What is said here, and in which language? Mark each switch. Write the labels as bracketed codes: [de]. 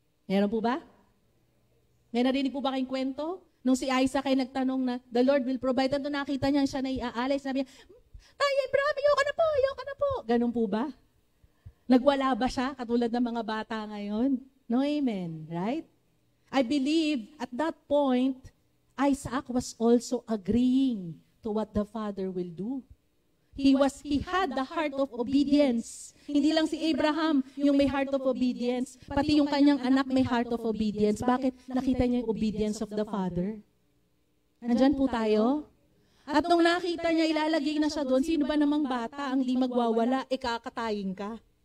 [tl] Meron po ba? May narinig po ba kayong kwento? Nung si Isaac ay nagtanong na, [en] the Lord will provide. [tl] At nakita niya siya na iaalay, sabi niya, Tay, Abraham, ayoko na po. Ganun po ba? Nagwala ba siya, katulad ng mga bata ngayon? [en] No, amen. Right? I believe at that point, Isaac was also agreeing to what the Father will do. He had the heart of obedience. [tl] Hindi lang si Abraham yung may [en] heart of obedience, [tl] pati yung kanyang anak may [en] heart of obedience. Bakit? [tl] Nakita niya yung [en] obedience of the Father. [tl] Nandyan po tayo. At nung nakita niya, ilalagay na siya doon, sino ba namang bata ang di magwawala, kakatayin ka?